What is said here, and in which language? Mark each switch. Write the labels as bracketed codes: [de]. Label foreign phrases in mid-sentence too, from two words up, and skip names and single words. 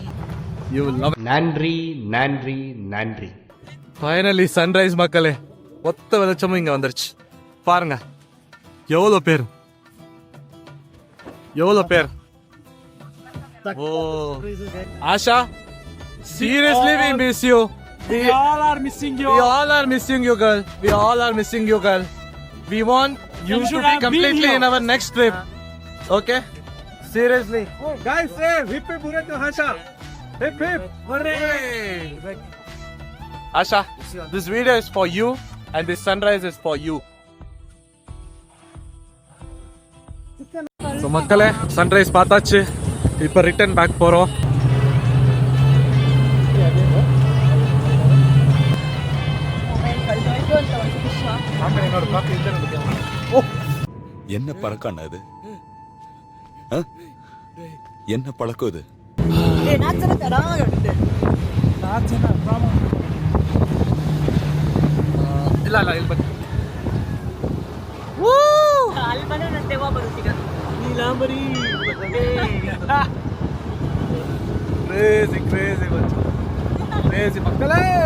[en] you love. [ta] நன்றி நன்றி நன்றி. [en] finally sunrise [ta] மக்களே, மொத்த வெளிச்சமும் இங்க வந்துருச்சு பாருங்க. எவ்வளோ பேர். ஓ ஆஷா, [en] seriously we miss you. We all are missing you. We all are missing you, girl. We all are missing you, girl. We want you to be completely in our next trip. Okay? Seriously. Oh, guys, hey, hip hip hooray to Hasha. Hip hip hooray. Asha, this video is for you and this sunrise is for you. [ta] So மக்களே, சன்ரைஸ் பார்த்தாச்சு. இப்போ [en] return back [ta] போறோம். என்ன பழக்கம் இது? என்ன பழக்கம் இது? [kn] ಇಲ್ಲ ಇಲ್ಲಿ ಬನ್ನಿ. ಕ್ರೇಜಿ ಮಕ್ಕಳೇ.